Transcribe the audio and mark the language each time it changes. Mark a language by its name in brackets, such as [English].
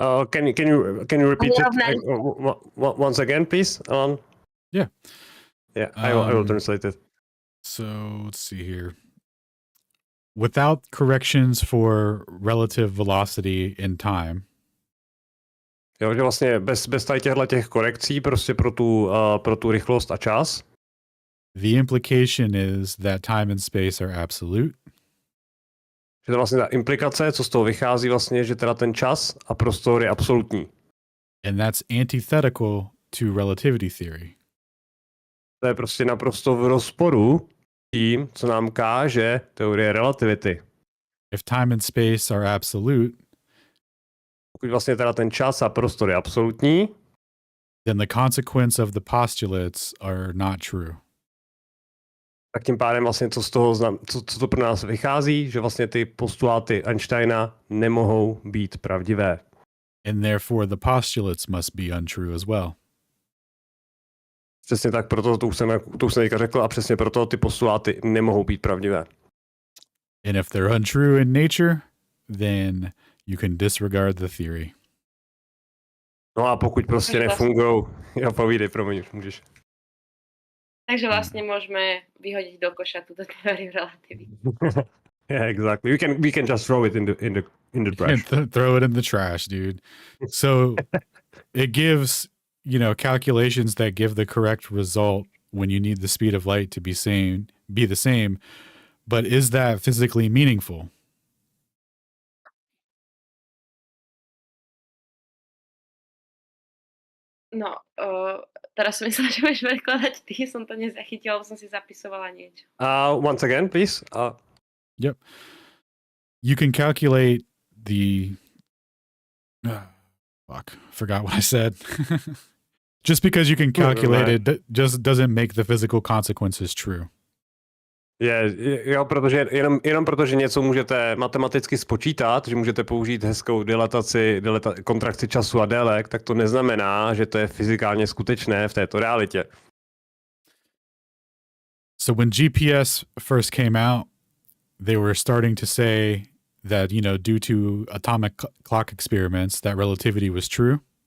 [English] Can you repeat it once again, please, Alan? Yeah. Yeah, I will translate it. So let's see here. Without corrections for relative velocity in time. [Czech] Jo, že vlastně bez tady těch korekcí prostě pro tu rychlost a čas. [English] The implication is that time and space are absolute. [Czech] Že to vlastně ta implikace, co z toho vychází vlastně, že teda ten čas a prostor je absolutní. [English] And that's antithetical to relativity theory. [Czech] To je prostě naprosto v rozporu tím, co nám káže teorie relativity. [English] If time and space are absolute, [Czech] pokud vlastně teda ten čas a prostor je absolutní, [English] then the consequence of the postulates are not true. [Czech] Tak tím pádem vlastně co to pro nás vychází, že vlastně ty postuláty Einsteina nemohou být pravdivé. [English] And therefore the postulates must be untrue as well. [Czech] Přesně tak, proto to už jsem teďka řekl a přesně proto ty postuláty nemohou být pravdivé. [English] And if they're untrue in nature, then you can disregard the theory. [Czech] No a pokud prostě nefungujou, já povídej, promiň, můžeš. [Slovak] Takže vlastne môžeme vyhodiť do koša túto teóriu relativity. [English] Yeah, exactly. We can just throw it in the trash. Throw it in the trash, dude. So it gives, calculations that give the correct result when you need the speed of light to be the same. But is that physically meaningful? [Slovak] No, teraz som myslela, že budeš prekladať ty, som to nezachytila, lebo som si zapisovala niečo. [English] Once again, please. Yep. You can calculate the... forgot what I said. Just because you can calculate it just doesn't make the physical consequences true. [Czech] Jo, protože jenom protože něco můžete matematicky spočítat, že můžete použít hezkou kontrakci času a délek, tak to neznamená, že to je fyzikálně skutečné v této realitě. [English] So when GPS first came out, they were starting to say that, due to atomic clock experiments, that relativity was true.